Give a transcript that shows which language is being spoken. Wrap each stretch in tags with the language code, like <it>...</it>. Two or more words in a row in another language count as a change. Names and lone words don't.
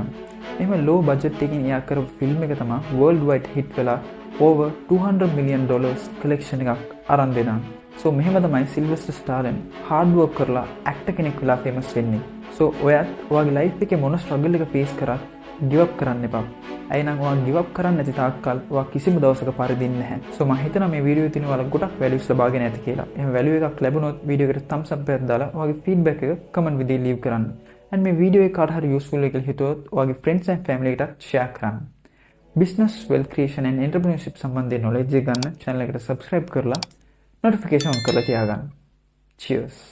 <si>එහෙම</si> <en>low budget</en> <si>එකකින් එයා කරපු ෆිල්ම් එක තමයි</si> <en>world wide hit</en> <si>වෙලා</si> <en>over $200 million</en> <si>කලෙක්ෂන් එකක් අරන් දෙනවා. සෝ මෙහෙම තමයි සිල්වෙස්ටර් ස්ටාලන්</si> <en>hard work</en> <si>කරලා ඇක්ටර් කෙනෙක් වෙලා ෆේමස් වෙන්නේ. සෝ ඔයත් ඔයාගේ ලයිෆ් එකේ මොන ස්ට්‍රගල් එක ෆේස් කරත්</si> <en>give up</en> <si>කරන්න එපා. අයිනම් ඔයා</si> <en>give up</en> <si>කරන්නේ නැති තාක්කල් ඔයා කිසිම දවසක පරිදින්නේ නැහැ. සෝ මම හිතනවා මේ වීඩියෝ තියෙන ඔයාලා ගොඩක් වැලියුස් ලබාගෙන ඇති කියලා. එහෙම වැලියු එකක් ලැබුණොත් වීඩියෝ එකට</si> <en>thumbs up</en> <si>එකක් දාලා ඔයාගේ feedback එක comment විදිහට leave කරන්න. and මේ වීඩියෝ එක කාට හරි useful වෙයි කියලා හිතුවොත් ඔයාගේ</si> <en>friends and family</en> <si>එකට share කරන්න.</si> <en>business wealth creation and entrepreneurship</en> <si>සම්බන්ධයෙන් knowledge එක ගන්න channel එකට subscribe කරලා</si> <en>notification on</en> <si>කරලා තියාගන්න. cheers.</si>